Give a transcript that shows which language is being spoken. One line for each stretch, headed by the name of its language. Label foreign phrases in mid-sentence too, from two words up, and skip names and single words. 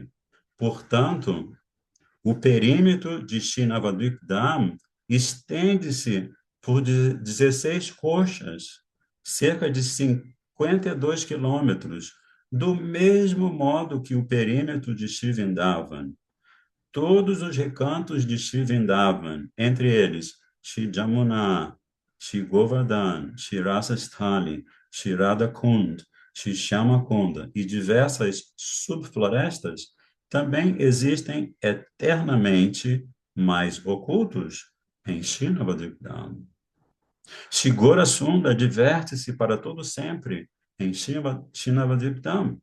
Portuguese: Portanto, o perímetro de Shri Navadvip Dham estende-se por 16 coxas, cerca de 52 quilômetros, do mesmo modo que o perímetro de Shri Vrindavan. Todos os recantos de Shri Vrindavan, entre eles Shri Jamuna, Shri Govardhan, Shri Rasasthali, Shri Radha Kund, Shri Shyama Kunda e diversas subflorestas, também existem eternamente mais ocultos em Shri Navadvipdham. Shri Gora Sunda diverte-se para todo sempre em Shri Navadvipdham.